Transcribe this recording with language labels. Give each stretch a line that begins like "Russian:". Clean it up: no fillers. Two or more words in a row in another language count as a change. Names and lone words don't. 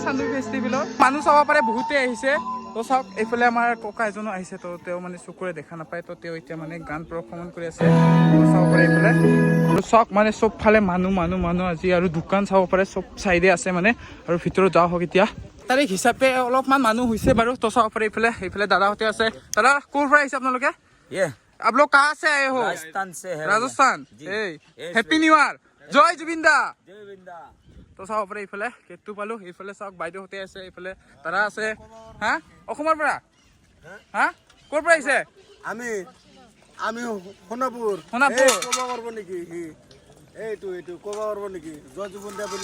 Assamese: চান্দুবি ফেষ্টিভেলৰ মানুহ চাব পাৰে বহুতেই আহিছে। তো চাওক এইফালে আমাৰ ককা এজনো আহিছে, তো তেওঁ মানে চকুৰে দেখা নাপায়, তো তেওঁ এতিয়া মানে গান প্ৰদৰ্শন কৰি আছে। চাব পাৰে এইফালে, আৰু চাওক মানে চব ফালে মানুহ আজি, আৰু দোকান চাব পাৰে চব চাইডে আছে মানে। আৰু ভিতৰত যাওঁ হওক এতিয়া। তাৰিখ হিচাপে অলপমান মানুহ হৈছে বাৰু। তো চাব পাৰে এইফালে দাদাহঁতে আছে। দাদা ক'ৰ পৰা আহিছে আপোনালোকে?
Hindi: आप लोग कहाँ से आए हो? राजस्थान से है।
English: राजस्थान। Happy New Year,
Assamese: জয় জুবিনদা। তো চাব পাৰে এইফালে কেকটো পালো। এইফালে চাওক বাইদেউহঁতে আছে, এইফালে দাদা আছে। হা অসমৰ পৰা? হা ক'ৰ পৰা আহিছে? আমি সোণাপুৰ। সোণাপুৰ ক'ব পাৰিব নেকি? এইটো ক'ব পাৰিব নেকি? জয় জুবিনদা বুলি।